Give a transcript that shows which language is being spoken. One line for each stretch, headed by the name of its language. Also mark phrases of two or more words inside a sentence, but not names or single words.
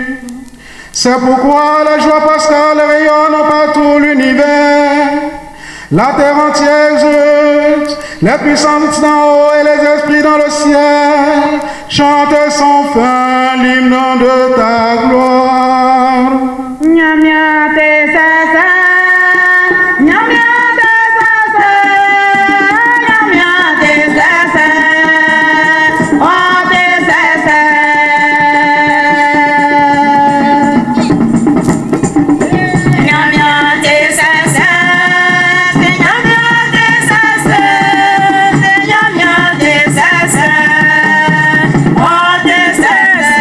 French: C'est pourquoi la joie pascale rayonne partout l'univers. La terre entière exulte, les puissances d'en haut et les esprits dans le ciel chantent sans fin l'hymne de ta gloire.
Lingala: Nyamia te sasa, nyamia te sasa, nyamia te sasa, oh te sasa. Nyamia te sasa, nyamia te sasa, nyamia te sasa, oh te sasa.